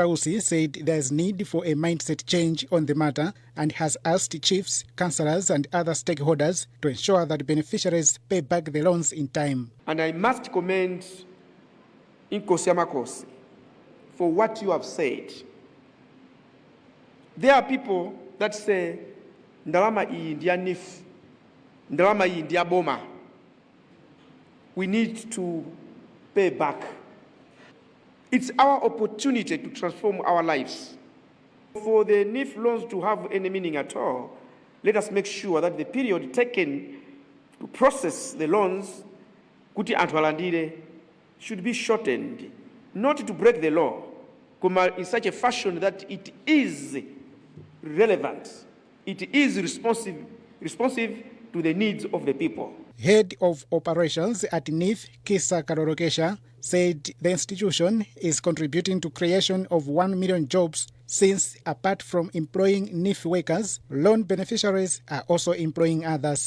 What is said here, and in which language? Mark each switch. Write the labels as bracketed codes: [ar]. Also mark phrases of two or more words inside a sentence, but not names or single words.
[en] Usi said there is need for a mindset change on the matter and has asked chiefs, councillors and other stakeholders to ensure that beneficiaries pay back the loans in time. And I must commend Inkosi Amakosi for what you have said. There are people that say, [ny] Ndalama iyi ndiya NEEF, Ndalama iyi ndiya boma. [en] We need to pay back. It's our opportunity to transform our lives. For the NEEF loans to have any meaning at all, let us make sure that the period taken to process the loans, [ny] kuti anthu alandire, [en] should be shortened, not to break the law, in such a fashion that it is relevant, it is responsive to the needs of the people. Head of operations at NEEF, Kisa Karorokesha, said the institution is contributing to creation of 1 million jobs since, apart from employing NEEF workers, loan beneficiaries are also employing others.